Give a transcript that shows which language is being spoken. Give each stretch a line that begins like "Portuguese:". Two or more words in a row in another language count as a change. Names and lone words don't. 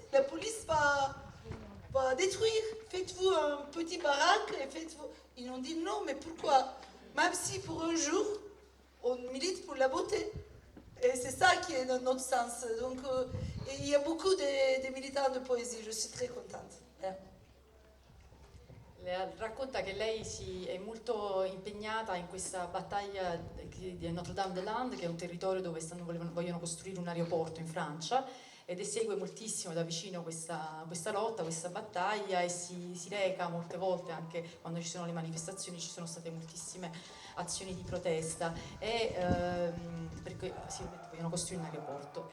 French: La police va détruire. Faites-vous un petit baraque et faites-vous... Ils ont dit non, mais pourquoi? Même si pour un jour, on milite pour la beauté. Et c'est ça qui est dans notre sens. Donc, il y a beaucoup de militants de poésie, je suis très contente.
Italian: Racconta che lei è molto impegnata in questa battaglia di Notre-Dame-des-Landes, che è un territorio dove vogliono costruire un aeroporto in Francia, ed segue moltissimo da vicino questa lotta, questa battaglia, e si reca molte volte, anche quando ci sono le manifestazioni, ci sono state moltissime azioni di protesta, perché vogliono costruire un aeroporto.